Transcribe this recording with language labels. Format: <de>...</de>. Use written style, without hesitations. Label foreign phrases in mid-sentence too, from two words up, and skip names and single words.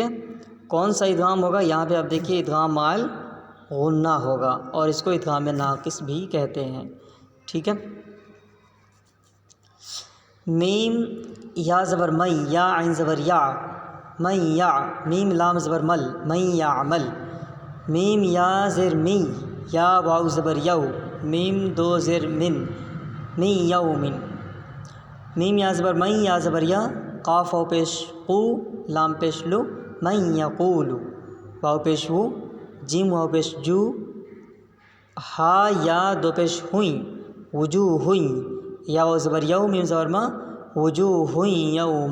<ur>کون سا ادغام ہوگا، یہاں پہ آپ دیکھیے ادغام مع الغنہ ہوگا، اور اس کو ادغام ناقص بھی کہتے ہیں، ٹھیک ہے۔ میم یا زبر مئی، یا عین زبر یا، مئی یا، میم لام زبر مل، مئی یا عمل۔ میم یا زیر می، یا واو زبر یو، میم دو زیر من، می یومن۔ میم یا زبر مئی، یا زبر یا، قاف واو پیش قو، لام پیش لو،</ur> <ar>من یقول،</ar> <ur>واو پیش وو، جیم واو پیش جو، ہا یا دو پیش ہوئیں، وجوہ ہوئیں، یا واو زبر یو، میم زبر ما، وجوہ ہوئیں یوم۔</ur>